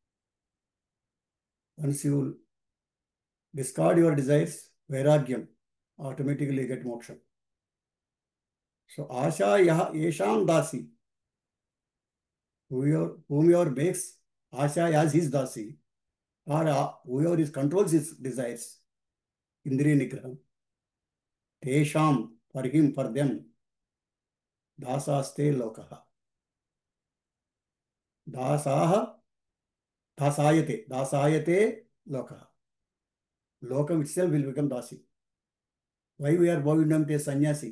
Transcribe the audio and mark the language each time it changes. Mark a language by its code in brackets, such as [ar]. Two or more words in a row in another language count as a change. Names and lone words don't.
[en] Once you discard your desires, Vairagyam, automatically get moksha. [sa] So Asha Yesham Dasi, [en] whomever makes Asha as his Dasi, or whoever controls his desires, [sa] Indriya Nigraham, Tesham, [en] for him, for them, [sa] Dasaste Lokaha. Dasayate Lokaha. [en] Lokam itself will become Dasi. Why we are bowing down to a sannyasi?